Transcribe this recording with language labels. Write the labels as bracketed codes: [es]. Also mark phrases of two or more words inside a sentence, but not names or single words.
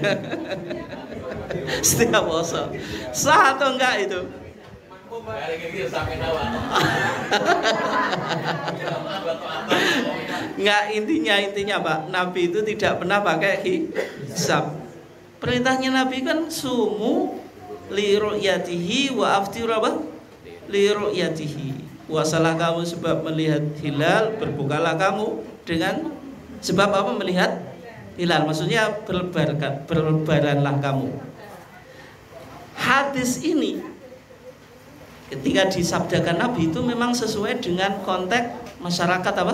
[id] Setiap puasa. Sah atau enggak itu? Enggak, intinya Pak, Nabi itu tidak pernah pakai hisab. Perintahnya Nabi kan [ar] صوموا لرؤيته وأفطروا apa? لرؤيته. [id] Puasalah kamu sebab melihat hilal, berbukalah kamu dengan sebab apa? Melihat hilal. Maksudnya berlebaranlah kamu. Hadis ini ketika disabdakan Nabi itu memang sesuai dengan konteks masyarakat apa?